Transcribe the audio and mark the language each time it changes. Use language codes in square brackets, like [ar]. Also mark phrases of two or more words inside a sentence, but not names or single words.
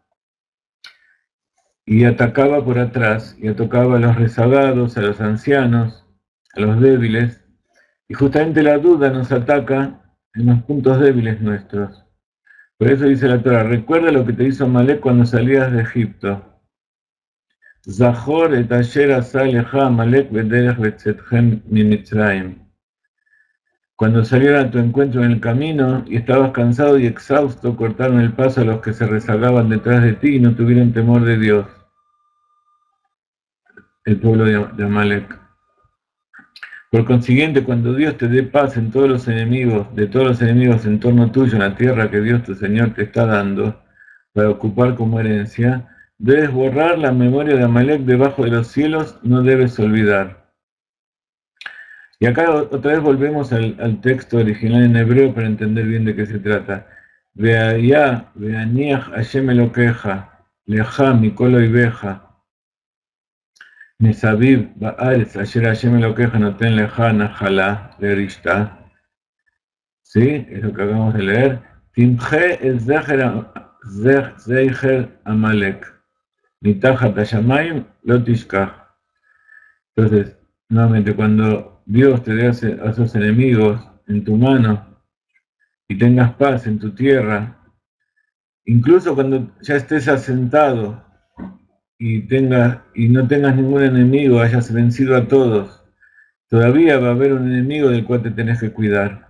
[es] Y atacaba por atrás, y atacaba a los rezagados, a los ancianos, a los débiles, Y justamente la duda nos ataca en los puntos débiles nuestros. Por eso dice la Torah, recuerda lo que te hizo Amalek cuando salías de Egipto. [he] זכור את אשר עשה לך עמלק בדרך בצאתכם ממצרים. [es] Cuando salieron a tu encuentro en el camino y estabas cansado y exhausto, cortaron el paso a los que se rezagaban detrás de ti y no tuvieron temor de Dios, el pueblo de Amalek. Por consiguiente, cuando Dios te dé paz de todos los enemigos en torno tuyo, en la tierra que Dios tu Señor te está dando, para ocupar como herencia, debes borrar la memoria de Amalek debajo de los cielos, no debes olvidar. Y acá otra vez volvemos al texto original en hebreo para entender bien de qué se trata. [he] והיה, והניח השם אלוקיך, לך מכל אויביך, מסביב בארץ אשר השם אלוקיך נותן לך נחלה לרשתה. [es] ¿Sí? Es lo que acabamos de leer. [he] תמחה את זכר עמלק, מתחת השמים לא תשכח. [es] Entonces, nuevamente, cuando Dios te dé a esos enemigos en tu mano y tengas paz en tu tierra, incluso cuando ya estés asentado y no tengas ningún enemigo, hayas vencido a todos, todavía va a haber un enemigo del cual te tenés que cuidar.